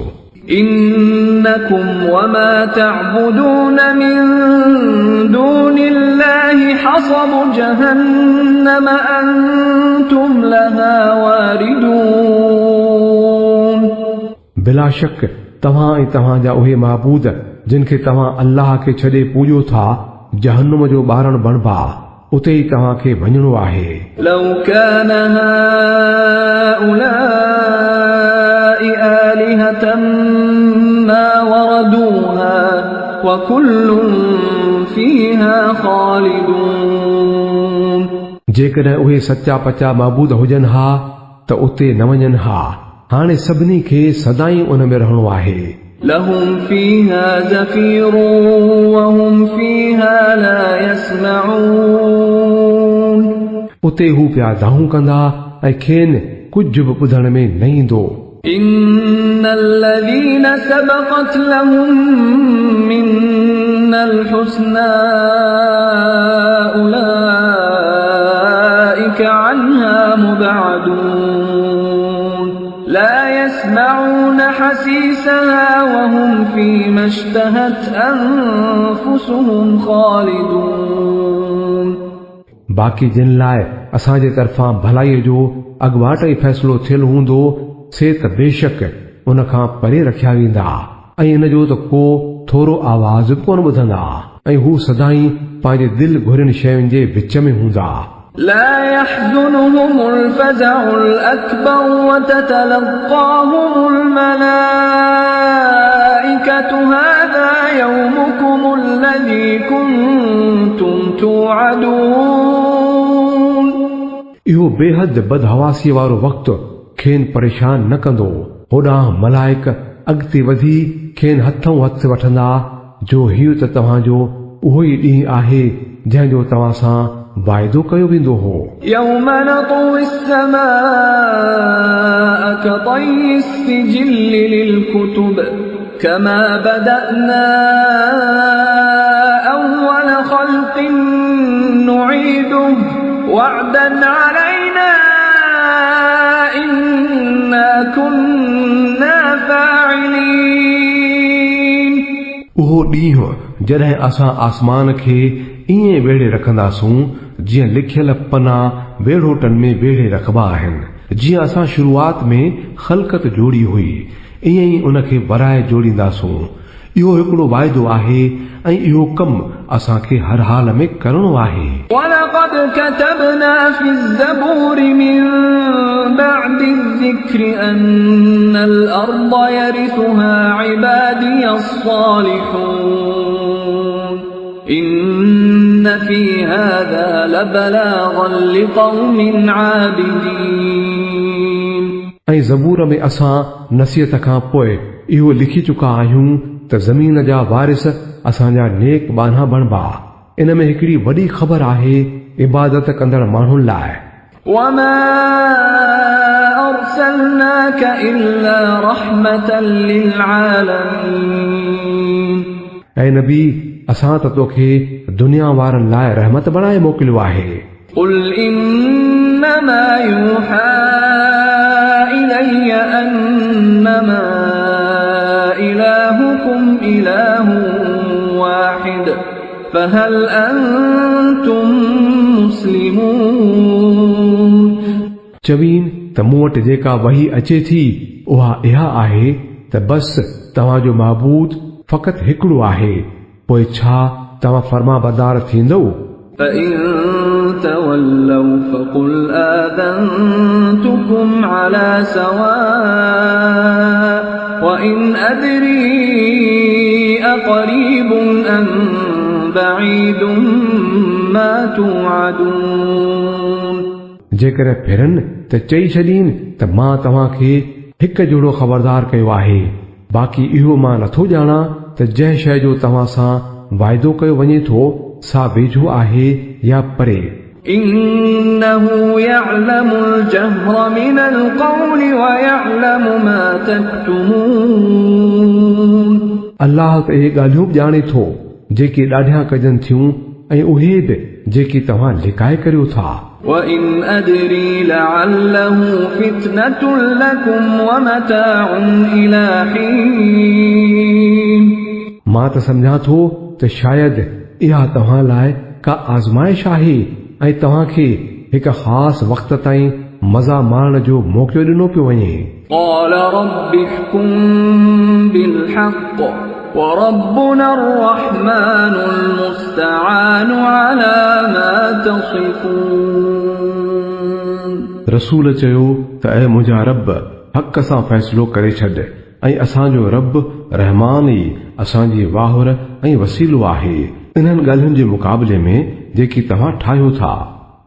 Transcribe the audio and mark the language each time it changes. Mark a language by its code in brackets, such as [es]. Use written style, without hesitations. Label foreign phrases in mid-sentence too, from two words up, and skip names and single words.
[ar] إنكم وما تعبدون من دون الله حصب جهنم أنتم لها واردون। [sd] बिला शक तव्हां ऐं तव्हांजा उहे महबूद जिन खे तव्हां अल्लाह खे छॾे पूॼो था जहन्नुम जो ॿारण बणबा, उते ई तव्हां खे वञणो आहे। [ar] لو كان هؤلاء آلهة ما وردوها وكل فيها خالدون। [sd] जेकॾहिं उहे सचा पचा महबूद हुजनि हा त उते न वञनि हा, हाणे सभिनी खे सदाईं उन में रहणो आहे। [ar] لهم فيها زفير وهم فيها لا يسمعون। [sd] उते हू पिया दाहूं कंदा ऐं खेनि कुझु बि ॿुधण में न ईंदो। [ar] إن الذين سبقت لهم منا الحسنى أولئك عنها مبعدون لا يسمعون حسيسها وهم فيما اشتهت أنفسهم خالدون। [sd] बाक़ी जिन लाइ असांजे तरफ़ां भलाईअ जो अॻुवाट ई फ़ैसिलो थियल हूंदो से त बेशक उन खां परे रखिया वेंदा ऐं इन जो त को थोरो आवाज़ बि कोन ॿुधंदा ऐं हू सदाईं पंहिंजे दिलि घुरियुनि शयुनि जे विच में हूंदा। [ar] لا يحزنهم الفزع الأكبر وتتلقاهم الملائكة هذا يومكم الذي كنتم توعدون। [sd] इहो बेहद बदहवासी वारो वक़्तु खेनि परेशान न कंदो। होॾां मलाइक अॻिते वधी खेनि हथों हथ वठंदा जो हीउ त तव्हांजो उहो ई ॾींहुं आहे जंहिंजो तव्हां सां वाइदो कयो वेंदो हो। [ar] يوم نطوي السماء كطي السجل للكتب كما بدأنا أول خلق نعيده وعدا علينا إنا كنا فاعلين। [sd] उहो ॾींहुं जॾहिं असां आसमान खे ईअं वेढ़े रखंदासूं जीअं लिखियल पना वेढ़ोटनि में वेढ़े रखबा आहिनि। जीअं असां शुरूआत में ख़ल्क़त जोड़ी हुई ईअं ई उन खे वराए जोड़ींदासूं। इहो हिकिड़ो वाइदो आहे ऐं इहो कमु असांखे हर हाल में करणो आहे। [ar] ولقد كتبنا في الزبور من بعد الذكر أن الأرض يرثها عبادي الصالحون إن في هذا لبلاغا لقوم عابدين। [sd] ऐं ज़बूर में असां नसीहत खां पोइ इहो लिखी चुका आहियूं त ज़मीन जा वारिस असांजा नेक बाना बणबा। इन में हिकिड़ी वॾी ख़बर आहे इबादत कंदड़ माण्हुनि लाइ। [ar] وما أرسلناك إلا رحمة للعالمين। [sd] ऐं नबी असां त तोखे दुनिया वारनि लाइ रहमत बणाए मोकिलियो आहे। [ar] قل إنما يوحى إلي أنما إلهكم إله واحد فهل أنتم مسلمون [sd] चवीन त मूं वटि जेका वही अचे थी उहा इहा आहे त बस तव्हांजो महबूद फ़क़ति हिकिड़ो आहे, पोइ छा तव्हां फर्माबरदार थींदो? [ar] فإن تولوا فقل آذنتكم على سواء وإن أدري أقريب أم بعيد ما توعدون [sd] जेकर फिरनि त चई छॾीनि त मां तव्हांखे हिकु जोड़ो ख़बरदार कयो आहे, बाक़ी इहो मां नथो ॼाणा त जंहिं शइ जो तव्हां सां वाइदो कयो वञे थो सा वेझो आहे या परे। [ar] إنه يعلم الجهر من القول ويعلم ما تكتمون [sd] अल्लाह त इहे ॻाल्हियूं बि ॼाणे थो जेके ॾाढियां कजनि थियूं ऐं उहे बि जेके तव्हां लिकाए करियो था। [ar] وإن أدري لعله فتنة لكم ومتاع إلى حين [sd] मां त सम्झां थो त शायदि इहा तव्हां लाइ का आज़माइश आहे ऐं तव्हांखे हिकु ख़ासि वक़्त ताईं मज़ा माणण जो मौक़ो ॾिनो पियो वञे। [ar] قال رب احكم بالحق وربنا الرحمن المستعان على ما تصفون [sd] रसूल चयो त ऐं मुंहिंजा रब हक़ सां फ़ैसिलो करे छॾ ऐं असांजो रब रहमान ई असांजी वाहुर ऐं वसीलो आहे इन्हनि ॻाल्हियुनि जे मुक़ाबले में जेकी तव्हां ठाहियो था।